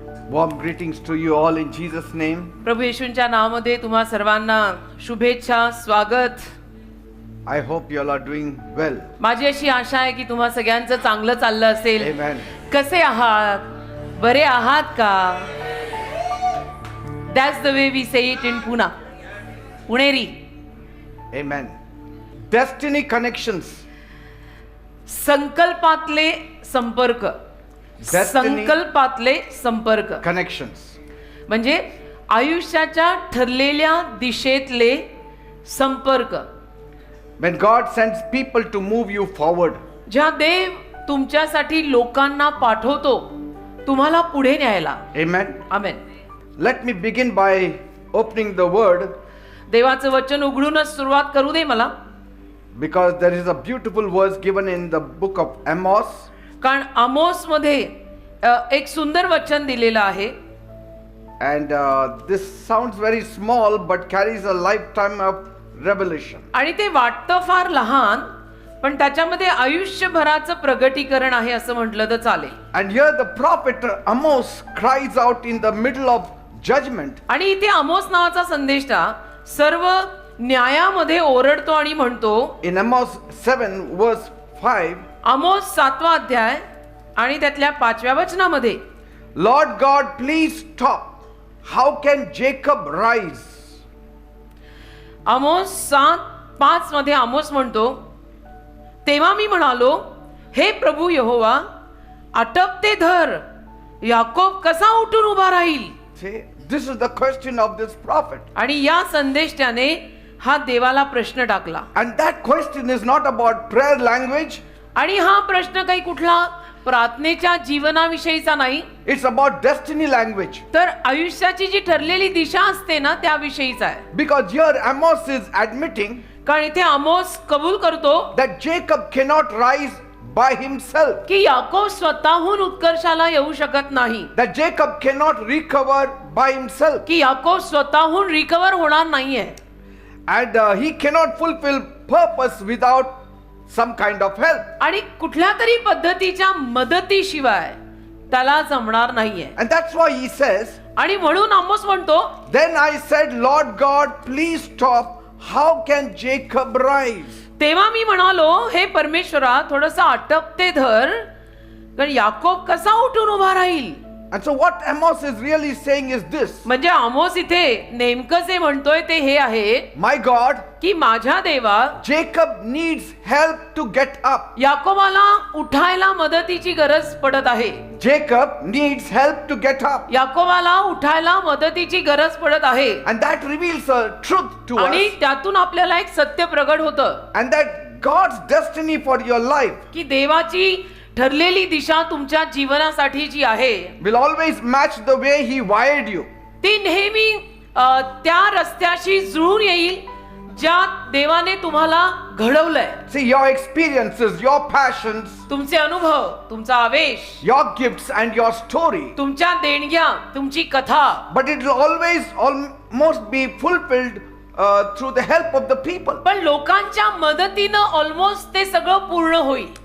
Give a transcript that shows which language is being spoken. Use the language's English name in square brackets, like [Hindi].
[English] Warm greetings to you all in Jesus' name. [Marathi] प्रभू येशूंच्या नावामध्ये तुम्हा सर्वांना शुभेच्छा, स्वागत. [English] I hope you all are doing well. [Marathi] माझी अशी आशा आहे की तुम्हा सगळ्यांचं चांगलं चाललं असेल. [English] Amen. [Marathi] कसे आहात? बरे आहात का? [English] That's the way we say it in Pune. [Marathi] Puneri. [English] Amen. Destiny connections. [Marathi] संकल्पातले संपर्क. संकल्पातले संपर्क. [English] Connections. [Marathi] म्हणजे आयुष्याच्या ठरलेल्या दिशेतले संपर्क. [English] When God sends people to move you forward. [Marathi] ज्या देव तुमच्यासाठी लोकांना पाठवतो तुम्हाला पुढे न्यायला. [English] Amen. [Marathi] Amen. [English] Let me begin by opening the word. [Marathi] देवाचं वचन उघडूनच सुरुवात करू दे मला. [English] Because there is a beautiful verse given in the book of Amos. [Marathi] कारण आमोस मध्ये एक सुंदर वचन दिलेलं आहे. [English] And this sounds very small but carries a lifetime of revelation. [Marathi] आणि ते वाटतं फार लहान पण त्याच्यामध्ये आयुष्यभराचं प्रगटीकरण आहे असं म्हटलं तर चालेल. [English] And here the prophet Amos cries out in the middle of judgment. [Marathi] आणि इथे आमोस नावाचा संदेष्टा सर्व न्यायामध्ये ओरडतो आणि म्हणतो. [English] In Amos 7 verse 5. [Marathi] आमोस 7वा अध्याय आणि त्यातल्या 5व्या वचनामध्ये, [English] Lord God, please stop. How can Jacob rise? [Marathi] आमोस 7:5 मध्ये आमोस म्हणतो, तेव्हा मी म्हणालो, हे प्रभू यहोवा, आटपते धर, याकोब कसा उठून उभा राहील? [English] See, this is the question of this prophet. [Marathi] आणि या संदेष्ट्याने हा देवाला प्रश्न टाकला. [English] And that question is not about prayer language. [Marathi] आणि हा प्रश्न काही कुठला प्रार्थनेच्या जीवनाविषयीचा नाही. [English] It's about destiny language. [Marathi] तर आयुष्याची जी ठरलेली दिशा असते ना त्याविषयीचा आहे. [English] Because here Amos is admitting [Marathi] कारण इथे आमोस कबूल करतो [English] that Jacob cannot rise by himself. [Marathi] की याकोब स्वतःहून उत्कर्षाला येऊ शकत नाही. [English] That Jacob cannot recover by himself. [Marathi] की याकोब स्वतःहून रिकवर होणार नाहीये. [English] And he cannot fulfill purpose without some kind of help. [Marathi] आणि कुठल्या तरी पद्धतीच्या मदतीशिवाय त्याला जमणार नाहीये. [English] And that's why he says, [Marathi] आणि म्हणून आमोस म्हणतो, [English] then I said, Lord God, please stop. How can Jacob rise? [Marathi] तेव्हा मी म्हणालो, हे परमेश्वरा, थोडंसं आटपते धर, कारण याकोब कसा उठून उभा राहील? [English] And so what Amos is really saying is this. [Marathi] म्हणजे आमोस इथे नेमकं जे म्हणतोय ते हे आहे, [English] My God, [Marathi] की माझ्या देवा, [English] Jacob needs help to get up. [Marathi] याकोबाला उठायला मदतीची गरज पडत आहे. [English] Jacob needs help to get up. [Marathi] याकोबाला उठायला मदतीची गरज पडत आहे. [English] And that reveals a truth to [Marathi] आणि [English] us. [Marathi] त्यातून आपल्याला एक सत्य प्रगट होतं. [English] And that God's destiny for your life [Marathi] की देवाची ठरलेली दिशा तुमच्या जीवनासाठी जी आहे [English] will always match the way he wired you. [Marathi] ती नेहमी त्या रस्त्याशी जुळून येईल ज्या देवाने तुम्हाला घडवलंय. [English] See, your experiences, your passions, [Marathi] तुमचे अनुभव, तुमचा आवेश, [English] your gifts and your story. [Marathi] तुमच्या देणग्या, तुमची कथा, [English] But it will always almost be fulfilled through the help of the people. [Marathi] पण लोकांच्या मदतीनं ऑलमोस्ट ते सगळं पूर्ण होईल.